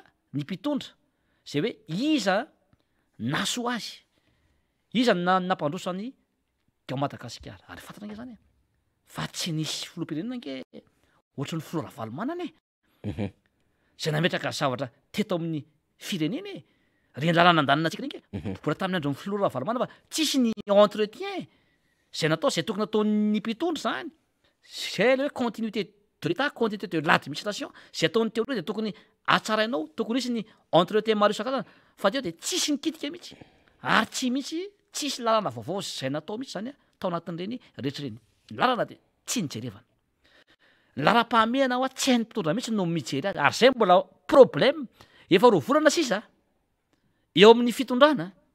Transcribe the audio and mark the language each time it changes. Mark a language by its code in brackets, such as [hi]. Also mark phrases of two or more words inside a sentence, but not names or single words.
[mg] ny mpitondra zay hoe iza naso azy iza nampandrosany gao Madagasikara ary fatana nge zany fa tsy nisy filoham-pirenena nge ohatry ny filoha Ravalomanana zay nametraka zavatra teto amin'ny firenena reny lalàna andanina atsika reny mbola tamin'ny andro ny filoha Ravalomanana fa tsisy ny entretien zay natao zay tokony ataon'ny mpitondra zany zay le hoe [fr] continuité de l'état continuité de l'administration [mg] zay ataon'ny teo de tokony atsarainao tokony isy ny entretien maro isan-karazana fa teo de tsisy nikitika mihitsy ary tsy mihitsy tsisy lalàna vaovao zay natao mihitsy zany tao anatin'ireny rehetra reny lalàna de tsy nijerevana lara-pahamehana ho tsy hain'ny mpitondra mihitsy no mijery azy ary zay mbola problème efa roa volana sisa eo amin'ny fitondrana